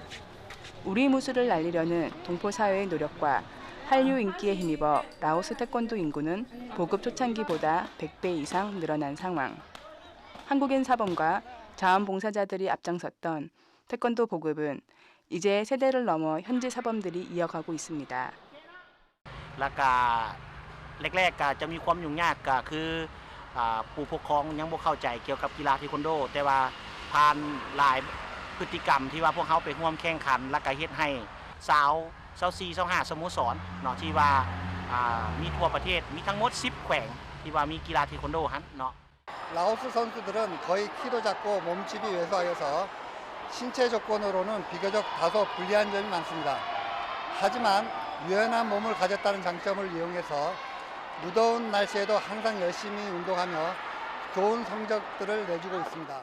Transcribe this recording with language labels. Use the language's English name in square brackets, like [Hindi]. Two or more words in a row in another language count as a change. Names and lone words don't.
[Korean] 우리 무술을 날리려는 동포 사회의 노력과 한류 인기에 힘입어 라오스 태권도 인구는 보급 초창기보다 100배 이상 늘어난 상황. 한국인 사범과 자원봉사자들이 앞장섰던 태권도 보급은 이제 세대를 넘어 현지 사범들이 이어가고 있습니다. [Lao] ແລ້ວກໍແຮກໆກໍຈະມີຄວາມຍຸ່ງຍາກກໍຄືຜູ້ປົກຄອງຍັງບໍ່ເຂົ້າໃຈກ່ຽວກັບກິລາເທຄວັນໂດແຕ່ວ່າຜ່ານຫຼາຍພຶດຕິກຳທີ່ວ່າພວກເຂົາໄປຮ່ວມແຂ່ງຂັນແລ້ວກໍເຮັດໃຫ້ສາວ24-25ສະໂມສອນເນາະທີ່ວ່າມີທົ່ວປະເທດມີທັງໝົດ10ແຂວງທີ່ວ່າມີກິລາເທຄວັນໂດຫັ້ນເນາະ [Korean] 라오스 선수들은 거의 키도 작고 몸집이 왜소하여서 신체 조건으로는 비교적 다소 불리한 점이 많습니다. 하지만 유연한 몸을 가졌다는 장점을 이용해서 무더운 날씨에도 항상 열심히 운동하며 좋은 성적들을 내주고 있습니다.